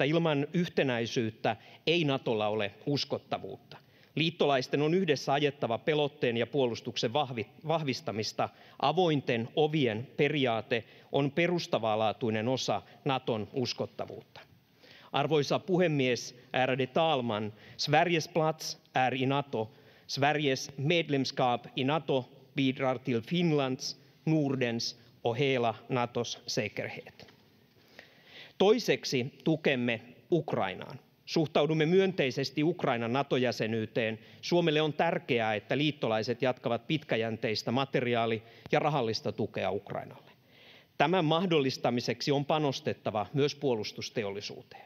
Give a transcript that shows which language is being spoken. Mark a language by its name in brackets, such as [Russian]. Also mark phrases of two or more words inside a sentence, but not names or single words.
[Finnish] Ilman yhtenäisyyttä ei Natolla ole uskottavuutta. Liittolaisten on yhdessä ajettava pelotteen ja puolustuksen vahvistamista. Avointen ovien periaate on perustavanlaatuinen osa Naton uskottavuutta. Arvoisa puhemies, [Swedish] ärade talman! Sveriges plats är i NATO. Sveriges medlemskap i NATO bidrar till Finlands, Nordens och hela Natos säkerhet. [Finnish] Toiseksi tukemme Ukrainaan. Suhtaudumme myönteisesti Ukrainan Nato-jäsenyyteen. Suomelle on tärkeää, että liittolaiset jatkavat pitkäjänteistä materiaali- ja rahallista tukea Ukrainalle. Tämän mahdollistamiseksi on panostettava myös puolustusteollisuuteen.